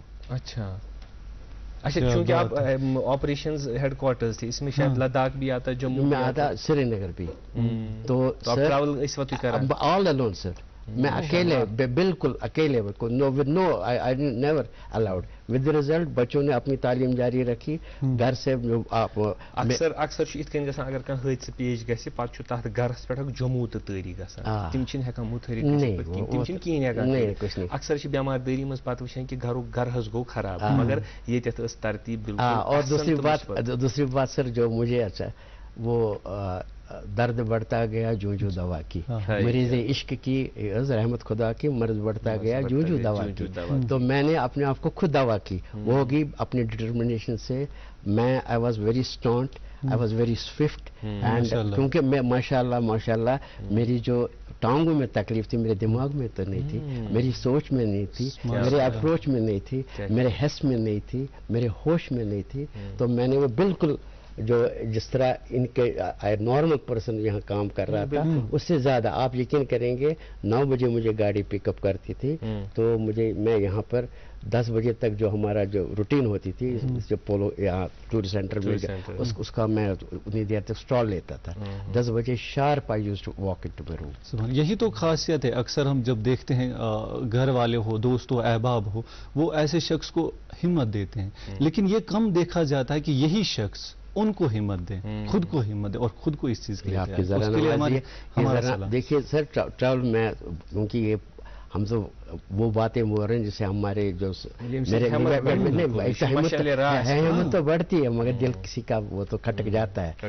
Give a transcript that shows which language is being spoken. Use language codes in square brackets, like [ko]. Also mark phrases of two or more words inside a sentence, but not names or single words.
[ur] اچھا اچھا، چونکہ آپ [en] operations headquarters [ur] تھے، اس میں شاید لداخ بھی آتا، جموں میں آتا، سری نگر بھی. تو آپ ٹریول اس وقت کر رہے ہیں [en] all alone sir. [ur] میں اکیلے، بالکل اکیلے، [en] never allowed. with result [ur] بچوں نے اپنی تعلیم جاری رکھی گھر سے. [ks] اکثر ات کن گژھان اگر کانٛہہ حٲدثہٕ پیش گژھِ پتہٕ چھُ تتھ گرس پٮ۪ٹھ جموں تہٕ تٲری گژھان، تِم چھِنہٕ ہٮ۪کان مُتحرک گٔژھِتھ، تِم چھِنہٕ کِہیٖنۍ ہٮ۪کان. اکثر چھِ بٮ۪مار دٲری منٛز پتہٕ وٕچھان کہ گھر حظ گوٚو خراب، مگر ییٚتٮ۪تھ ٲس ترتیٖب بالکل. [ur] اور دوسری بات سر جو مجھے اچھا وہ درد بڑھتا گیا جوں جوں دوا کی، مریض عشق کی رحمت خدا کی، مرض بڑھتا گیا جوں جوں دوا کی. تو میں نے اپنے آپ کو خود دوا کی، وہ ہوگی اپنی ڈٹرمنیشن سے. [en] میں I was very staunt, I was very swift. [ur] اینڈ کیونکہ میں ماشاء اللہ میری جو ٹانگوں میں تکلیف تھی میرے دماغ میں تو نہیں تھی، میری سوچ میں نہیں تھی، میرے اپروچ میں نہیں تھی، میرے حس میں نہیں تھی، میرے ہوش میں نہیں تھی. تو میں نے وہ بالکل جو جس طرح ان کے [en] normal person [ur] یہاں کام کر رہا تھا اس سے زیادہ. آپ یقین کریں گے 9 بجے مجھے گاڑی [en] pick up [ur] کرتی تھی، تو میں یہاں پر 10 بجے تک جو ہمارا جو روٹین ہوتی تھی جو پولو یہاں [en] tourist center [ur] میں اس کا میں اتنی دیر تک اسٹال لیتا تھا. [en] 10 بجے sharp I used to walk into my room. [ur] یہی تو خاصیت ہے. اکثر ہم جب دیکھتے ہیں گھر والے ہو، دوست ہو، احباب ہو، وہ ایسے شخص کو ہمت دیتے ہیں، لیکن یہ کم دیکھا جاتا ہے کہ یہی شخص ان کو ہمت دیں، خود کو ہمت دیں اور خود کو اس چیز کے لیے. دیکھیے سر ٹریول میں کیونکہ یہ ہم تو وہ باتیں بول رہے ہیں جسے ہمارے جو ہمت تو بڑھتی ہے مگر دل کسی کا وہ تو کھٹک جاتا ہے.